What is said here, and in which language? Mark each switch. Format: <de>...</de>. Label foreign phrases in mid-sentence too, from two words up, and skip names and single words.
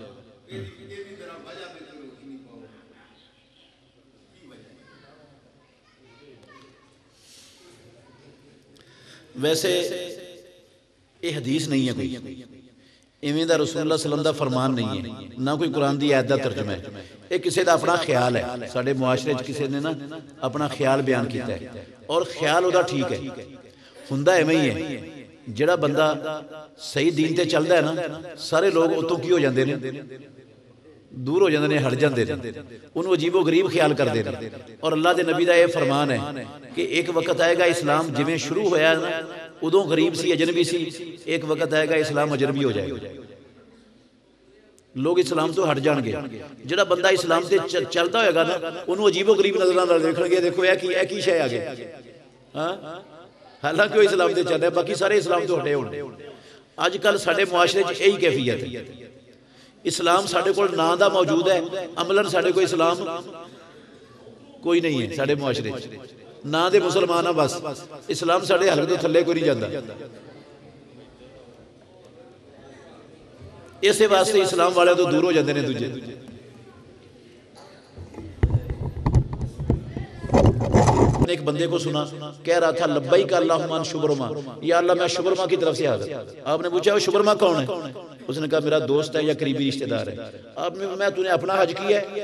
<pa>ویسے یہ حدیث نہیں ہے کوئی، ایویں دا رسول اللہ صلی اللہ علیہ وسلم دا فرمان نہیں ہے، نہ کوئی قرآن دی آیت دا ترجمہ ہے. یہ کسی دا اپنا خیال ہے. ساڑھے معاشرے کسی نے نا اپنا خیال بیان کیتا ہے اور خیال ہوتا ٹھیک ہے، ہندہ ایویں ہی ہے. جڑا بندہ صحیح دین تے چلدا ہے نا سارے لوگ اتوں کی ہو جاندے نے، دور ہو جاندے نے، ہٹ جاندے نے، انہوں عجیب و غریب خیال کر دے. اور اللہ دے نبی دا یہ فرمان ہے کہ</pa> <ur>ایک وقت آئے گا اسلام جویں شروع ہویا ہے نا ادوں غریب سی اجنبی سی، ایک وقت آئے گا اسلام اجنبی ہو جائے گا،</ur> <pa>لوگ اسلام تو ہٹ جان گے. جڑا بندہ اسلام تے چلتا ہوئے گا نا انہوں عجیب و غریب نظروں نال دیکھن گے، دیکھو یہ کی شے آ گئی. ہاں حالانکہ وہ اسلام تے چل رہا ہے، باقی سارے اسلام تو ہٹے ہونے. اج کل ساڈے معاشرے چ یہی کیفیت ہے. اسلام ساڈے کول نام دا موجود ہے، عملاً ساڈے کوئی اسلام کوئی نہیں ہے ساڈے معاشرے چ. ਨਾਂ ਦੇ ਮੁਸਲਮਾਨ ਆ ਬਸ, ਇਸਲਾਮ ਸਾਡੇ ਹਲਕ ਤੋਂ ਥੱਲੇ ਕੋਈ ਨਹੀਂ ਜਾਂਦਾ। ਇਸੇ ਵਾਸਤੇ ਇਸਲਾਮ ਵਾਲਿਆਂ ਤੋਂ ਦੂਰ ਹੋ ਜਾਂਦੇ ਨੇ ਦੂਜੇ।</pa> <ur>ایک بندے کو سنا کہہ رہا تھا لبیک اللہم عن شبرما، یا اللہ میں شبرما کی طرف سے حاضر۔ آپ نے پوچھا وہ شبرما کون ہے؟ اس نے کہا میرا دوست ہے یا قریبی رشتہ دار ہے۔ آپ نے میں تو نے اپنا حج کیا ہے؟</ur>